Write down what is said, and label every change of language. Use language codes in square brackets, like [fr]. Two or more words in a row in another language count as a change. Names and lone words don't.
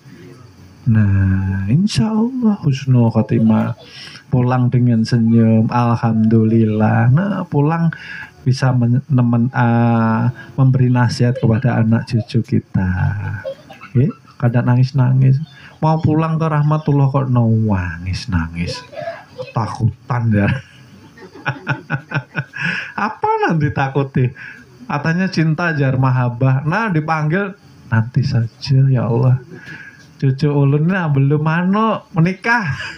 [id] Nah, [ar] إن شاء الله حسن الخاتمة. [id] Pulang dengan senyum, alhamdulillah. Nah, pulang bisa memberi nasihat kepada anak cucu kita. Kadang nangis-nangis. Mau pulang ke rahmatullah kok nangis-nangis. Ketakutan ya. Apa nanti takuti? Katanya cinta jar mahabbah. Nah, dipanggil nanti saja ya Allah. Cucu ulunnya belum menikah.